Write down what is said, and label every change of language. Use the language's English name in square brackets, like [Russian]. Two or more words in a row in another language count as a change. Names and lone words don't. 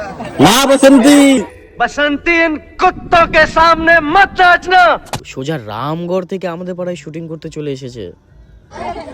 [Hindi] हाँ बसंती, बसंती इन कुत्तों के सामने मत नाचना। [Bangla] সোজা রামগড় থেকে আমাদের পাড়ায় শুটিং করতে চলে এসেছে।